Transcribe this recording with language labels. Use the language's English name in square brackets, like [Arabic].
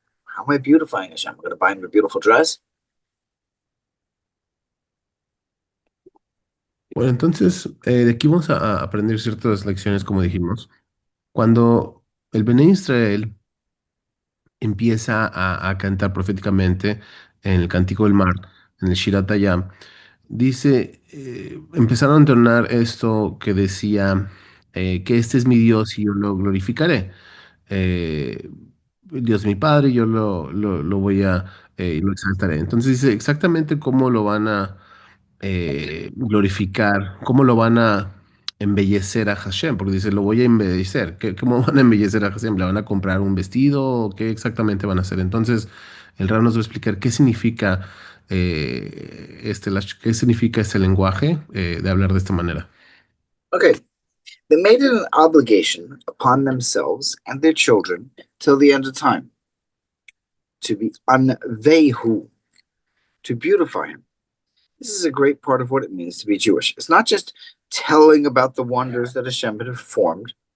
[English] How am I beautifying Hashem? I'm going to buy him a beautiful dress. [Spanish] Bueno, entonces de aquí vamos a aprender ciertas lecciones, como dijimos. Cuando el Bene Israel empieza a cantar proféticamente en el Cántico del Mar, en el Shirat Hayam, dice, empezaron a entonar esto que decía, que este es mi Dios y yo lo glorificaré. Eh, Dios mi Padre, yo lo voy lo exaltaré. Entonces dice exactamente cómo lo van a glorificar, cómo lo van a embellecer a Hashem, porque dice, lo voy a embellecer. ¿Cómo van a embellecer a Hashem? ¿Le van a comprar un vestido? ¿O qué exactamente van a hacer? Entonces, el Rab nos va a explicar qué significa qué significa este lenguaje de hablar de esta manera. [English] Okay, they made it an obligation upon themselves and their children till the end of time to be unvehu, to beautify him. This is a great part of what it means to be Jewish. It's not just telling about the wonders that Hashem had performed.